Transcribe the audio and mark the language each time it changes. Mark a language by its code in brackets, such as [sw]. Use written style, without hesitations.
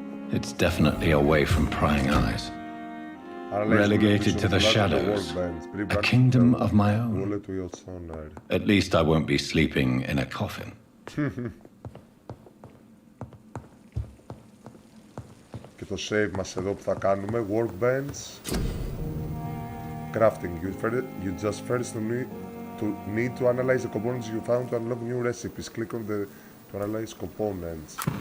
[en] It's definitely away from prying eyes. Relegated to the shadows. A kingdom of my own. At least I won't be sleeping in a coffin. [el] Και το save μας εδώ που θα κάνουμε. [en] Workbench. Crafting. You just first need to analyze the components you found to unlock new recipes. Click on the to analyze components.